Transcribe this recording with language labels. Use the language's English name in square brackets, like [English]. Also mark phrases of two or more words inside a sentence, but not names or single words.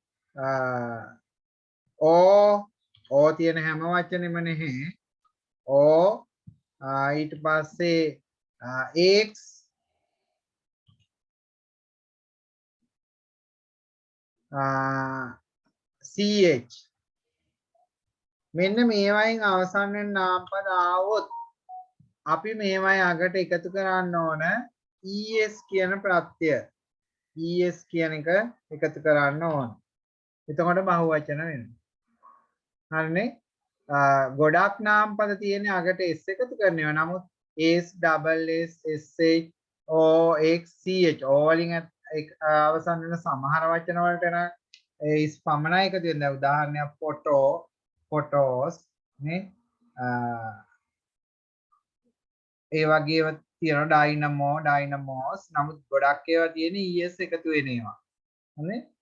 [Sinhala] o තියෙන හැම වචනෙම නැහැ o ඊට පස්සේ [English] x ch [Sinhala] මෙන්න මේවායින් අවසන් වෙන නාමපද ආවොත් අපි මේවායි අගට එකතු කරන්න ඕන es කියන ප්‍රත්‍යය es කියන එක එකතු කරන්න ඕන. එතකොට බහුවචන වෙනවා. හරිනේ? ගොඩක් නාමපද තියෙන්නේ අගට s එකතු කරනවා. නමුත් [English] s double s sh o x ch [Sinhala] o වලින් අවසන් වෙන සමහර වචන වලට නම් is පමණයි එකතු වෙන්නේ. උදාහරණයක් [English] photo photos [Sinhala] නේ ඒ වගේම තියෙනවා [English] dynamo dynamos [Sinhala] නමුත් ගොඩක් ඒවා තියෙන්නේ es එකතු වෙන ඒවා. හරි?